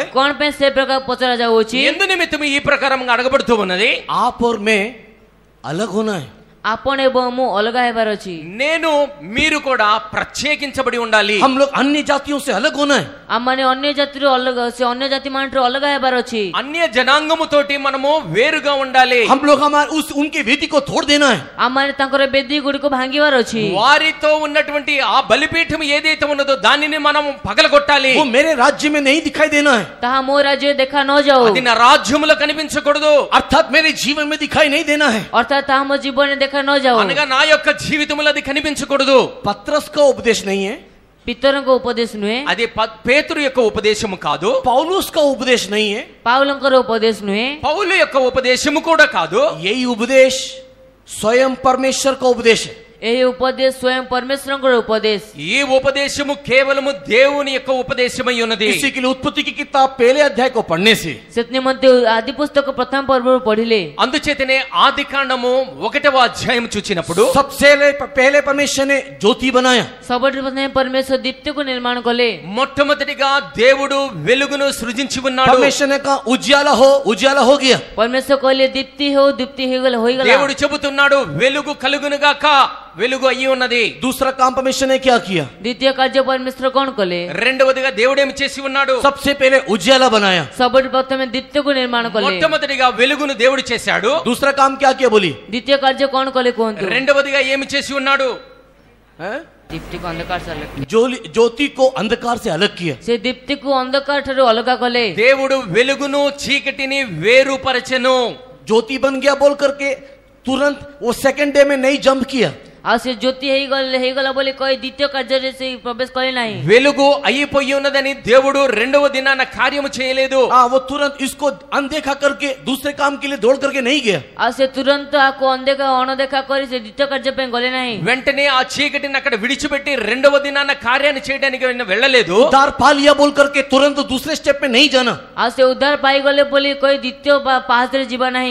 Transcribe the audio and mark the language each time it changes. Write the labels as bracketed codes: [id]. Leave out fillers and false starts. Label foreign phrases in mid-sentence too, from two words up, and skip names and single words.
[or] କଣ ପାଇଁ ସେ ପ୍ରକାର ପଚରା ଯାଉଅଛି? [te] ఎందు నిమిత్తము ఈ ప్రకారంగా అడగబడుతూ ఉన్నది। [hi] आप और मैं अलग होना है। [or] ଆପଣ ଏବଂ ମୁଁ ଅଲଗା ହେବାର ଅଛି। [te] నేను మీరు కూడా ప్రత్యేకించబడి ఉండాలి। [hi] हम लोग अन्य जातियों से अलग होना है। [or] ଆମମାନେ ଅନ୍ୟ ଜାତିରୁ ଅଲଗା, ସେ ଅନ୍ୟ ଜାତି ମାନଠାରୁ ଅଲଗା ହେବାର ଅଛି। [te] అన్య జనాంగముతోటి మనము వేరుగా ఉండాలి। [hi] हम लोग हमारे उनके वेदी को तोड़ देना है। [or] ଆମମାନେ ତାଙ୍କର ବେଦୀ ଗୁଡ଼ିକୁ ଭାଙ୍ଗିବାର ଅଛି। [te] వారితో ఉన్నటువంటి ఆ బలిపీఠం ఏదైతే ఉన్నదో దానిని మనం పగలగొట్టాలి। [hi] वो मेरे राज्य में नहीं दिखाई देना है। [or] ତାହା ମୋ ରାଜ୍ୟରେ ଦେଖା ନ ଯାଉ। [te] అది నా రాజ్యములో కనిపించకూడదు। [hi] अर्थात मेरे जीवन में दिखाई नहीं देना है। [or] ଅର୍ଥାତ୍ ତାହା ମୋ ଜୀବନରେ ଦେଖା ନ ଯାଉ। [te] అనగా నా యొక్క జీవితంలో అది కనిపించకూడదు। [hi] पत्रस का उपदेश नहीं है। [or] ପିତରଙ୍କ ଉପଦେଶ ନୁହେଁ। [te] అది పేతురు యొక్క ఉపదేశము కాదు। [hi] पौलुस का उपदेश नहीं है। [or] ପାଉଲଙ୍କର ଉପଦେଶ ନୁହେଁ। [te] పౌలు యొక్క ఉపదేశము కూడా కాదు। [hi] यही उपदेश स्वयं परमेश्वर का उपदेश है। [or] ଏହି ଉପଦେଶ ସ୍ୱୟଂ ପରମେଶ୍ୱରଙ୍କର ଉପଦେଶ। [te] ఈ ఉపదేశము కేవలము దేవుని యొక్క ఉపదేశమై ఉన్నది। [hi] इसी के लिए उत्पत्ति की किताब पहले अध्याय को पढ़ने से [or] ସେଥି ନିମନ୍ତେ ଆଦି ପୁସ୍ତକ ପ୍ରଥମ ପର୍ବରୁ ପଢିଲେ, [te] అందుచేతనే ఆదికాండము 1వ అధ్యాయం చూచినప్పుడు [hi] सबसे पहले परमेश्वर ने ज्योति बनाया। [or] ସବୁଠୁ ପ୍ରଥମେ ପରମେଶ୍ୱର ଦୀପ୍ତିକୁ ନିର୍ମାଣ କଲେ। [te] మొట్టమొదటిగా దేవుడు వెలుగును సృజించి ఉన్నాడు। [hi] परमेश्वर ने कहा उजियाला हो, उजियाला हो गया। [or] ପରମେଶ୍ୱର କହିଲେ ଦୀପ୍ତି ହେଉ, ଦୀପ୍ତି ହୋଇଗଲା। [te] దేవుడు చెబుతున్నాడు వెలుగు కలుగునుగాక, వెలుగు అయ్యి ఉన్నది। [hi] दूसरा काम परमेश्वर ने क्या किया? [or] ଦ୍ୱିତୀୟ କାର୍ଯ୍ୟ ପରମେଶ୍ୱର କଣ କଲେ? [te] రెండవదిగా దేవుడేమి చేసి ఉన్నాడు? [hi] सबसे पहले उजियाला बनाया। [or] ସବୁଠୁ ପ୍ରଥମେ ଦୀପ୍ତିକୁ ନିର୍ମାଣ କଲେ। [te] మొట్టమొదటిగా వెలుగును దేవుడు చేశాడు। [hi] दूसरा काम क्या किया बोली? [or] ଦ୍ୱିତୀୟ କାର୍ଯ୍ୟ କଣ କଲେ କୁହନ୍ତୁ? [te] రెండవదిగా ఏమి చేసి ఉన్నాడు? [hi] हैं? [or] ଦୀପ୍ତିକୁ ଅନ୍ଧକାର [hi] से अलग, ज्योति को अंधकार से अलग किया। [or] ସେ ଦୀପ୍ତିକୁ ଅନ୍ଧକାର ଠାରୁ ଅଲଗା କଲେ। [te] దేవుడు వెలుగును చీకటిని వేరుపరచెను। [hi] ज्योति बन गया बोल करके तुरंत वो [en] second day [hi] में नहीं जंप किया। [or] ଆଉ ସେ ଜ୍ୟୋତି ହେଇଗଲା ବୋଲି କହି ଦ୍ୱିତୀୟ କାର୍ଯ୍ୟରେ ସେ ପ୍ରବେଶ କଲେ ନାହିଁ। [te] వెలుగు అయిపోయి ఉన్నదని దేవుడు రెండవ దినాన కార్యము చేయలేదు. [hi] वो तुरंत इसको अनदेखा करके दूसरे काम के लिए दौड़ करके नहीं गया। [or] ଆଉ ସେ ତୁରନ୍ତ ଆକୁ ଅଣଦେଖା କରି ସେ ଦ୍ୱିତୀୟ କାର୍ଯ୍ୟ ପାଇଁ ଗଲେ ନାହିଁ। [te] వెంటనే ఆ చీకటిని అక్కడ విడిచిపెట్టి రెండవ దినాన కార్యాన్ని చేయడానికి వెళ్ళలేదు. [hi] उद्धार पा लिया बोल करके तुरंत दूसरे स्टेप में नहीं जाना। [or] ଆଉ ସେ ଉଦ୍ଧାର ପାଇଗଲେ ବୋଲି କହି ଦ୍ୱିତୀୟ ପାହାଚରେ ଯିବା ନାହିଁ।